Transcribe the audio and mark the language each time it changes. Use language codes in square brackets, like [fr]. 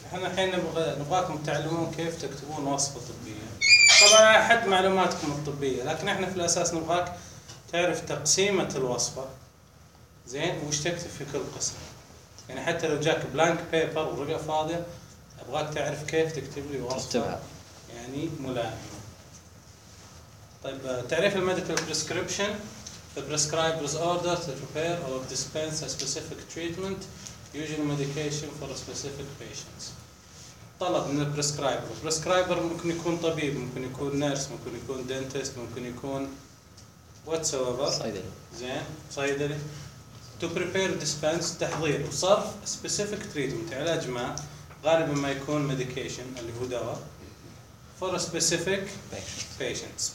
[ar] احنا الحين نبغاكم تعلمون كيف تكتبون وصفه طبيه، طبعا حد معلوماتكم الطبيه، لكن احنا في الاساس نبغاك تعرف تقسيمه الوصفه زين، وش تكتب في كل قسم. يعني حتى لو جاك بلانك بيبر ورقة فاضية، أبغاك تعرف كيف تكتب لي وصفة تكتبها. يعني ملائمة. طيب تعريف الميديكال بريسكريبشن: [en] The prescriber's order to prepare or dispense a specific treatment, usually medication for a specific patient. [ar] طلب من البريسكرايبر. البريسكرايبر ممكن يكون طبيب، ممكن يكون نيرس، ممكن يكون دينتست، ممكن يكون whatsoever. صيدلي. زين صيدلي. [en] To prepare, dispense, [ar] تحضير وصرف [en] specific treatment، [ar] علاج ما، غالبا ما يكون medication اللي هو دواء، [en] for a specific patient.